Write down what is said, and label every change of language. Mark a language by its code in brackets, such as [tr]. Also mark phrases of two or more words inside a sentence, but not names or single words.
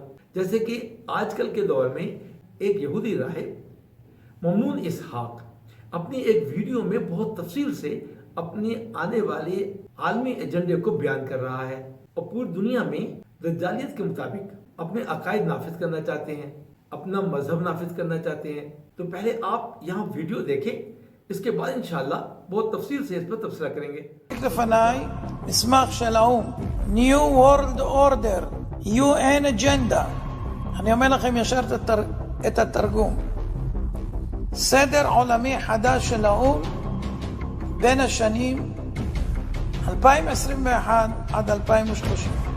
[ur] جیسے کہ آج کل کے دور میں ایک یہودی راہب ممنون اسحاق اپنی ایک ویڈیو میں بہت تفصیل سے اپنے آنے والے عالمی ایجنڈے کو بیان کر رہا ہے اور پوری دنیا میں دجالیت کے مطابق اپنے عقائد نافذ کرنا چاہتے ہیں، اپنا مذہب نافذ کرنا چاہتے ہیں. تو پہلے آپ یہاں ویڈیو دیکھیں، اس کے بعد [ar] إن شاء الله [ur] بہت تفصیل سے اس پر تبصرہ کریں گے. [he] מסמך של האו"ם, [en] New World Order, UN Agenda. [he] אני אומר לכם ישר את התרגום. סדר עולמי חדש של האו"ם בין השנים 2021 עד 2030.